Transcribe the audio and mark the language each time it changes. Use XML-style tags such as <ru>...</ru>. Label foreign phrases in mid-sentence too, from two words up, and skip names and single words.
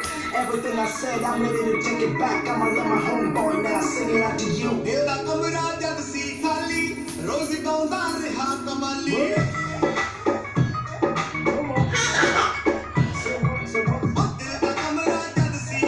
<en>Everything I said, I'm ready to take it back. I'ma let my homeboy now sing it out to you.</en> <pa>ਏਲਾ ਕਮਰਾ ਜਬ ਸੀ ਖਾਲੀ, ਰੋਜ਼ ਗਾਉਂਦਾ ਰਿਹਾ ਕਮਾਲੀ. ਏਲਾ ਕਮਰਾ ਜਬ</pa>